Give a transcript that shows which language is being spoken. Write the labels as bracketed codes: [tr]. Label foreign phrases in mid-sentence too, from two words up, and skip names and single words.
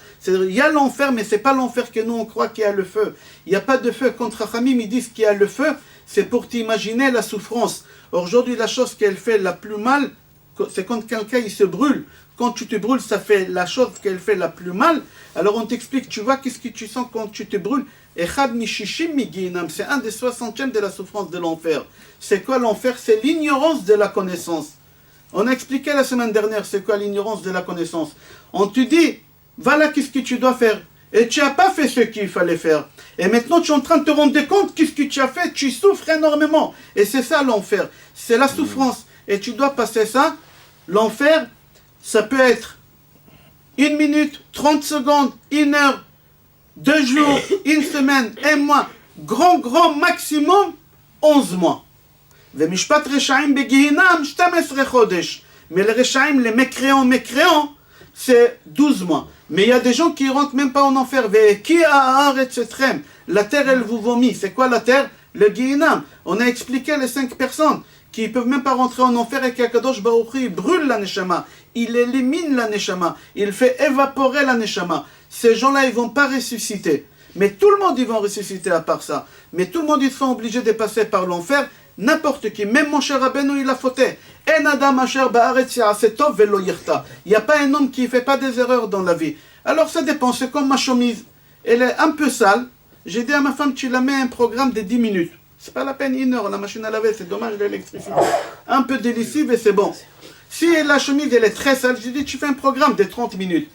[fr] C'est-à-dire, il y a l'enfer, mais c'est pas l'enfer que nous, on croit qu'il y a le feu. Il n'y a pas de feu. Quand Rachamim, ils disent qu'il y a le feu, c'est pour t'imaginer la souffrance. Aujourd'hui, la chose qu'elle fait la plus mal, c'est quand quelqu'un il se brûle. Quand tu te brûles, ça fait la chose qu'elle fait la plus mal. Alors on t'explique, tu vois, qu'est-ce que tu sens quand tu te brûles? [he] אחד משישים מגיהנם, [fr] c'est un des 60e de la souffrance de l'enfer. C'est quoi l'enfer? C'est l'ignorance de la connaissance. On a expliqué la semaine dernière, c'est quoi l'ignorance de la connaissance. On te dit, voilà qu'est-ce que tu dois faire. Et tu n'as pas fait ce qu'il fallait faire. Et maintenant tu es en train de te rendre compte qu'est-ce que tu as fait. Tu souffres énormément. Et c'est ça l'enfer. C'est la souffrance. Et tu dois passer ça. L'enfer, ça peut être 1 minute, 30 secondes, 1 heure, 2 jours, 1 semaine, 1 mois. Grand maximum, 11 mois. [he] ומשפט רשעים בגיהינם 12 חודש. [fr] Mais les רשעים, les mécréants, c'est 12 mois. Mais il y a des gens qui rentrent même pas en enfer. Qui a etrem? La terre, elle vous vomit. C'est quoi la terre? Le Guéhinam. On a expliqué les 5 personnes qui ne peuvent même pas rentrer en enfer et qu' [he] הקדוש ברוך הוא [fr] brûle la neshama. Il élimine la neshama. Il fait évaporer la neshama. Ces gens-là, ils ne vont pas ressusciter. Mais tout le monde, ils vont ressusciter à part ça. Mais tout le monde, ils sont obligés de passer par l'enfer. N'importe qui, même mon cher Rabbeinu, il a fauté. [he] אין אדם אשר בארץ יעשה טוב ולא יחטא. [fr] Il n'y a pas un homme qui ne fait pas des erreurs dans la vie. Alors ça dépend, c'est comme ma chemise. Elle est un peu sale. J'ai dit à ma femme, tu la mets un programme de 10 minutes. C'est pas la peine 1 heure, la machine à laver, c'est dommage l'électricité. Un peu de lessive et c'est bon. Si la chemise, elle est très sale, j'ai dit, tu fais un programme de 30 minutes.